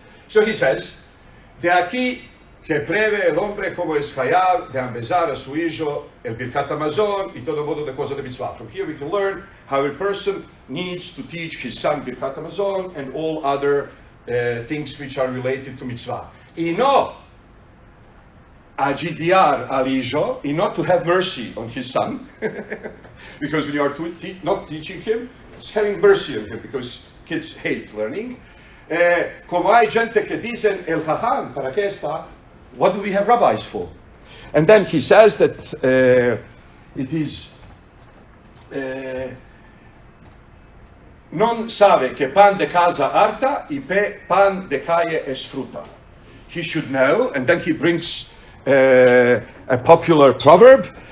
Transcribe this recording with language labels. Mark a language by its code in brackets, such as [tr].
[lad] So he says, de aquí que preve el hombre como es hayab de empezar a su hijo el birkat hamazon y todo modo de cosa de mitzvah. [en] From here we can learn how a person needs to teach his son birkat hamazon and all other things which are related to mitzvah. [lad] Y no agidiar al hijo, y [en] not to have mercy on his son, because when you are not teaching him, it's having mercy on him, because kids hate learning. [lad] Como hay gente que dicen el jajam, ¿para qué está? [en] What do we have rabbis for? And then he says that it is [lad] non sabe que pan de casa harta y pan de calle es fruta. [en] He should know, and then he brings a popular proverb.